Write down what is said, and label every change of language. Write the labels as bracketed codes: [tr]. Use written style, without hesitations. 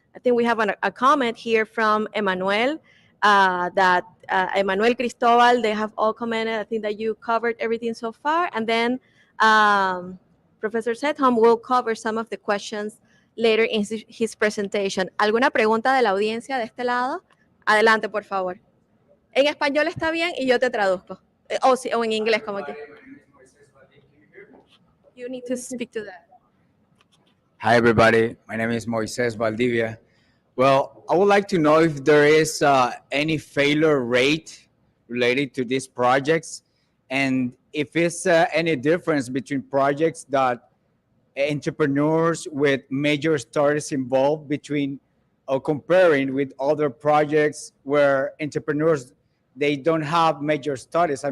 [en] I think we have a comment here from Emmanuel, that Emmanuel Cristobal, they have all commented. I think that you covered everything so far. And then Professor Sedholm will cover some of the questions later in his presentation. [es] ¿Alguna pregunta de la audiencia de este lado? Adelante, por favor. En español está bien y yo te traduzco. O en inglés, como que. [en] You need to speak to that. Hi, everybody. My name is Moises Valdivia. Well, I would like to know if there is any failure rate related to these projects, and if it's any difference between projects that entrepreneurs with major startups involved between or comparing with other projects where entrepreneurs, they don't have major studies.